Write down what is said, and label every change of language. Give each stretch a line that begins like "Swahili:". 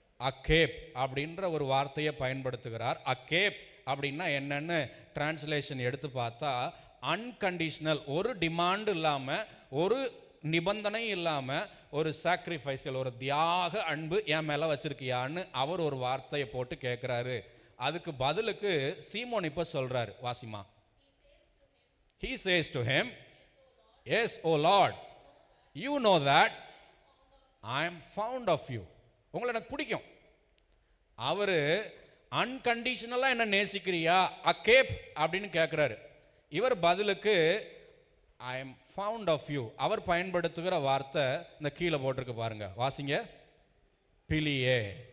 Tamil: அகேப் அப்படின்ற ஒரு வார்த்தையை பயன்படுத்துகிறார். அகேப் அப்படின்னா என்னன்னு டிரான்ஸ்லேஷன் எடுத்து பார்த்தா அன்கண்டிஷனல், ஒரு டிமாண்ட் இல்லாமல், ஒரு நிபந்தனை இல்லாமல், ஒரு சாக்ரிஃபைஸில், ஒரு தியாக அன்பு என் மேலே வச்சிருக்கியான்னு அவர் ஒரு வார்த்தையை போட்டு கேட்குறாரு. அதுக்கு பதிலுக்கு சீமோன் இப்போ சொல்றாரு, Wasima.
English: He says to him, yes, O Lord, you know that I am fond of you.
Tamil: உங்களை எனக்கு பிடிக்கும். அவரு அன்கண்டிஷனலாக என்ன நேசிக்கிறியா அகேப் அப்படின்னு கேட்குறாரு. இவர் பதிலுக்கு
English: I am fond of you.
Tamil: அவர் பயன்படுத்துகிற வார்த்தை இந்த கீழே போட்டிருக்கு பாருங்க, வாசிங்க. பிலியே.